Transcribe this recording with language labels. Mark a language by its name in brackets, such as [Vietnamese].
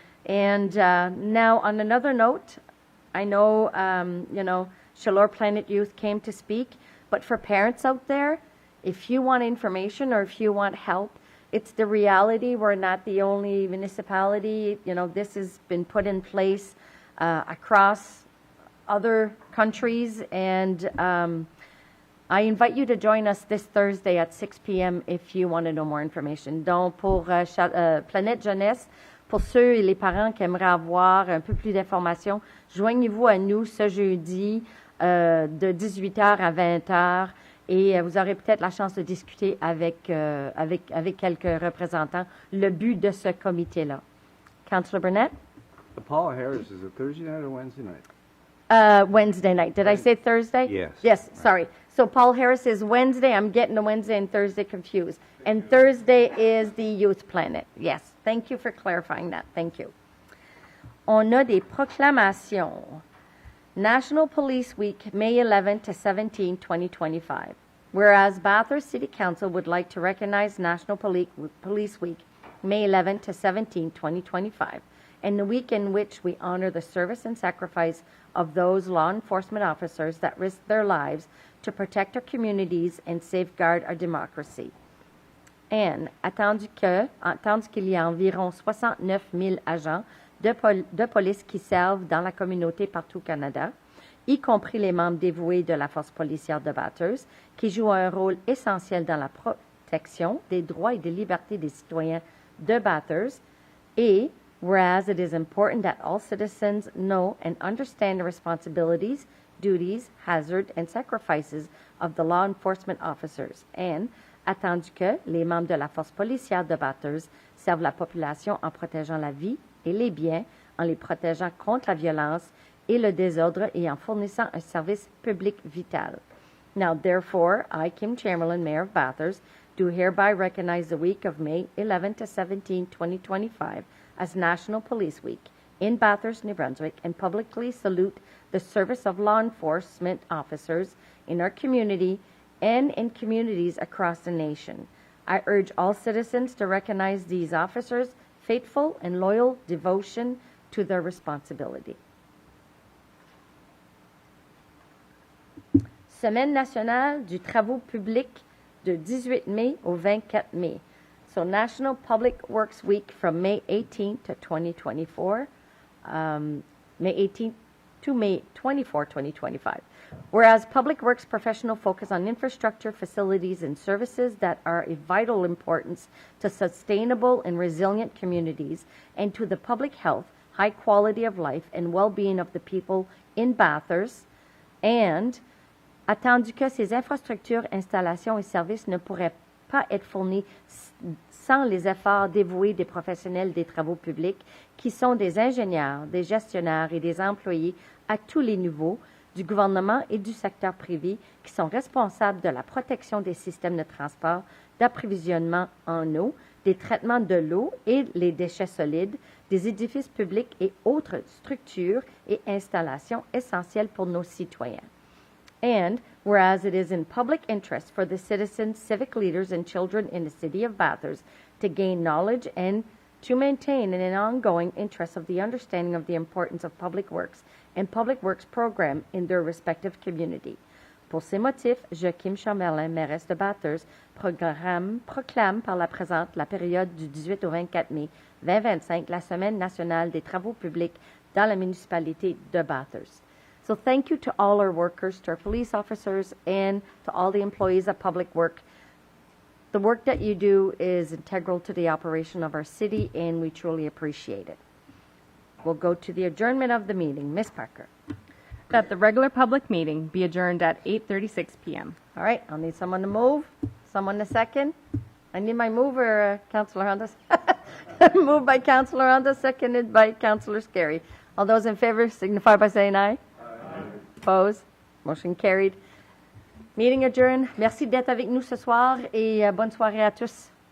[English] And now, on another note, I know, Chaleur Planet Youth came to speak, but for parents out there, if you want information or if you want help, it's the reality. We're not the only municipality. This has been put in place across other countries, and I invite you to join us this Thursday at 6 p.m. if you want to know more information. [French] Donc, pour Planète Jeunesse, pour ceux et les parents qui aimeraient avoir un peu plus d'informations, joignez-vous à nous ce jeudi de 18h à 20h, et vous aurez peut-être la chance de discuter avec quelques représentants le but de ce comité-là. [English] Councillor Burnett? The Paul Harris, is it Thursday night or Wednesday night? Wednesday night. Did I say Thursday? Yes. Yes, sorry. So Paul Harris is Wednesday. I'm getting the Wednesday and Thursday confused. And Thursday is the Youth Planet. Yes. Thank you for clarifying that. Thank you. [French] On a des proclamations. [English] National Police Week, May 11 to 17, 2025. Whereas Bathurst City Council would like to recognize National Police Week, May 11 to 17, 2025, and the week in which we honor the service and sacrifice of those law enforcement officers that risk their lives to protect our communities and safeguard our democracy. [French] And, attendu qu'il y a environ 69 000 agents de police qui servent dans la communauté partout au Canada, y compris les membres dévoués de la force policière de Bathurst, qui jouent un rôle essentiel dans la protection des droits et des libertés des citoyens de Bathurst, et [English] whereas it is important that all citizens know and understand the responsibilities, duties, hazards, and sacrifices of the law enforcement officers, and [French] attendu que les membres de la force policière de Bathurst servent la population en protégeant la vie et les biens, en les protégeant contre la violence et le désordre et en fournissant un service public vital. [English] Now, therefore, I, Kim Chamberlain, Mayor of Bathurst, do hereby recognize the week of May 11 to 17, 2025, as National Police Week, in Bathurst, New Brunswick, and publicly salute the service of law enforcement officers in our community and in communities across the nation. I urge all citizens to recognize these officers' faithful and loyal devotion to their responsibility. [French] Semaine nationale du travaux publics de 18 mai au 24 mai. [English] So National Public Works Week from May 18th to 2024, May 18th to May 24, 2025. Whereas Public Works professionals focus on infrastructure, facilities, and services that are of vital importance to sustainable and resilient communities and to the public health, high quality of life, and well-being of the people in Bathurst, and [French] attendu que ces infrastructures, installations et services ne pourraient pas être fournis [English] sans les efforts dévoués des professionnels des travaux publics qui sont des ingénieurs, des gestionnaires et des employés à tous les niveaux du gouvernement et du secteur privé qui sont responsables de la protection des systèmes de transport, d'approvisionnement en eau, des traitements de l'eau et les déchets solides, des édifices publics et autres structures et installations essentielles pour nos citoyens. And whereas it is in public interest for the citizens, civic leaders, and children in the city of Bathurst to gain knowledge and to maintain an ongoing interest of the understanding of the importance of public works and public works program in their respective community. [French] Pour ces motifs, je, Kim Chamberlain, mairesse de Bathurst, proclame par la présente la période du 18 au 24 mai 2025 la Semaine nationale des travaux publics dans la municipalité de Bathurst. [English] So thank you to all our workers, to our police officers, and to all the employees of Public Work. The work that you do is integral to the operation of our city, and we truly appreciate it. We'll go to the adjournment of the meeting. Ms. Parker. That the regular public meeting be adjourned at 8:36 p.m. All right, I'll need someone to move, someone to second. I need my mover, Councillor Honda. Moved by Councillor Honda, seconded by Councillor Scary. All those in favor signify by saying aye. Opposed? Motion carried. Meeting adjourned. [French] Merci d'être avec nous ce soir et bonne soirée à tous.